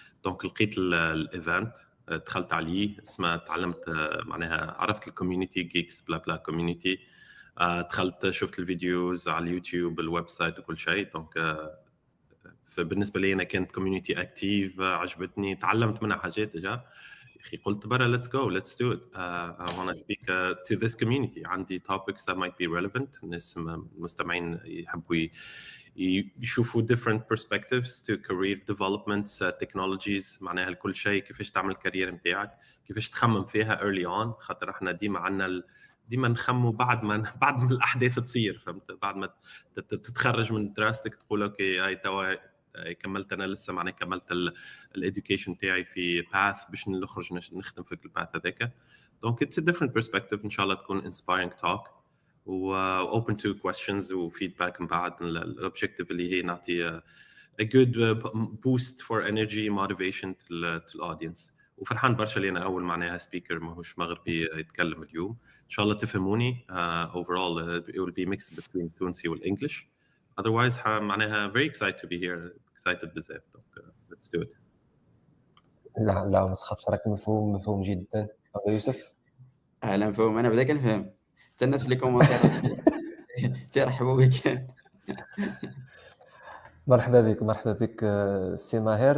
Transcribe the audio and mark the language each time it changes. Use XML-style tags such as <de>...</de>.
<ar>دونك لقيت الايفنت، دخلت عليه اسمه، تعلمت معناها عرفت الكوميونتي جيكس بلا بلا كوميونتي. دخلت شفت الفيديوز على اليوتيوب الويب سايت وكل شيء. دونك فبالنسبه لي انا كانت كوميونتي اكتيف، عجبتني، تعلمت منها حاجات. اجا اخي قلت برا</ar> <en>let's go let's do it. I want to speak to this community.</en> <ar>عندي</ar> <en>topics that might be relevant.</en> <ar>الناس المستمعين يحبوا يشوفوا</ar> <en>different perspectives to career developments, technologies،</en> <ar>معناها كل شيء كيفاش تعمل الكارير نتاعك، كيفاش تخمم فيها</ar> <en>early on.</en> <ar>خاطر احنا ديما عندنا ديما نخموا بعد ما الاحداث تصير، فهمت؟ بعد ما تتخرج من دراستك تقول اوكي هاي توا كملت، انا لسه معناها كملت الاديوكيشن تاعي في باث باش نخرج نخدم في الباث هذاك.</ar> <en>دونك it's a different perspective.</en> <ar>ان شاء الله تكون</ar> <en>inspiring talk و open to questions وفيدباك</en> <ar>من بعد.</ar> <en>الاوبجيكتيف</en> <ar>اللي هي نعطي</ar> <en>a good boost for energy motivation to the audience.</en> <ar>وفرحان برشا اللي انا اول معناها سبيكر ماهوش مغربي يتكلم اليوم. ان شاء الله تفهموني.</ar> <en>overall it will be mixed between Tunsi والانجلش. otherwise معناها very excited to be here. excited</en> <ar>بزاف.</ar> <en>let's do it.</en> <ar>لا ما تخافش، راك مفهوم جدا. يوسف اهلا فهم، انا بدا كنفهم حتى الناس في لي كومونتير ترحبوا بك. مرحبا بك سي ماهر.</ar>